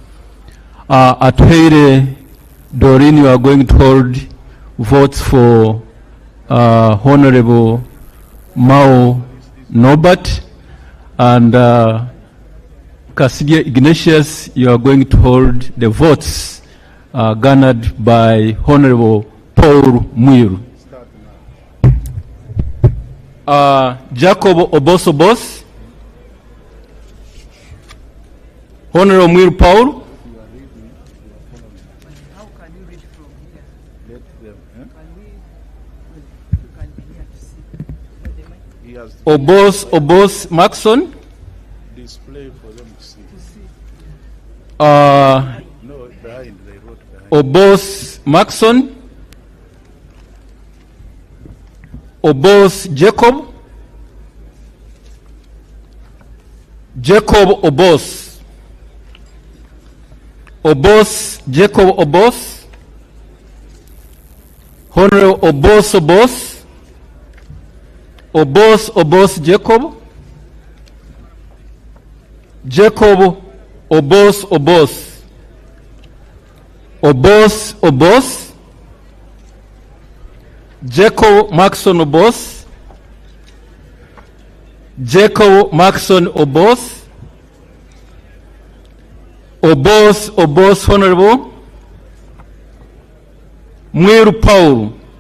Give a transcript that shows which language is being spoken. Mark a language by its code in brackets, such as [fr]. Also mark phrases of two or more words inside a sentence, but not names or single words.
[en] Atweire Doreen, you are going to hold votes for Honorable Mao Norbert. And Cassidia Ignatius, you are going to hold the votes garnered by Honorable Paul Mwiru. Jacob Obosobos. Honorable Mwiru Paul. Obos Maxon. Display for them to see. No, behind, they wrote behind. Obos Maxon. Obos Jacob. Jacob Obos. Obos Jacob Obos. Honorable Obos Obos. Obos Jacob. Jacob Obos. Obos. Jacob Maxon Obos. Jacob Maxon Obos. Obos Honorable Mwiru Paul.